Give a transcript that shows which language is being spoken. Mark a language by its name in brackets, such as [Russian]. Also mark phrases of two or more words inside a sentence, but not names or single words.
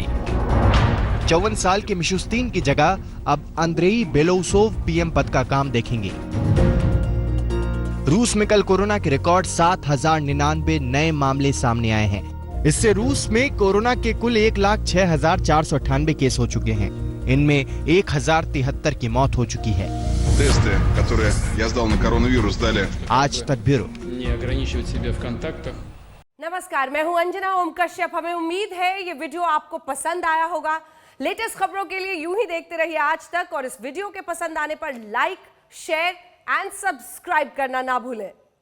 [Hindi] 54 साल के मिशुस्तीन की जगह अब अंद्रेई बेलोउसोव पीएम पद का काम देखेंगे। रूस में कल कोरोना के रिकॉर्ड 7099 नए मामले सामने आए हैं। इससे रूस में कोरोना के कुल 1,06,498 केस हो चुके हैं। इनमें 1073 की मौत हो चुकी है। [Russian] тесты, которые я сдал на коронавирус, дали [Hindi] आज तक ब्यूरो। नमस्कार, मैं हूं अंजना ओम कश्यप। हमें उम्मीद है ये वीडियो आपको पसंद आया होगा। लेटेस्ट खबरों के लिए यूं ही देखते रहिए आज तक, और इस वीडियो के पसंद आने पर [English] like, share and subscribe [Hindi] करना ना भूलें।